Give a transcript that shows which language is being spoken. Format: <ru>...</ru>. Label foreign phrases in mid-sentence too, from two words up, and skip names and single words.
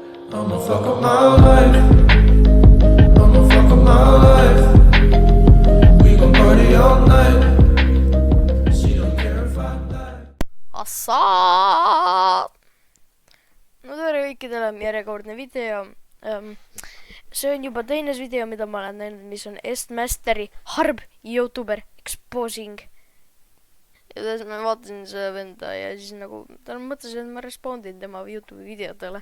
<en>I'ma fuck up my life. I'ma fuck up my life. We gon' party all night. She don't care if I die. Assaa!</en> <et>No tere kõikidele, järjekordne video. See on juba teine video, mida ma olen näinud, mis on Estmasteri harb</et> <en>YouTuber exposing.</en> <et>Ja tões ma vaatasin seda venda ja siis nagu ta mõtlesin, et ma respondin tema YouTube'i videotele.</et>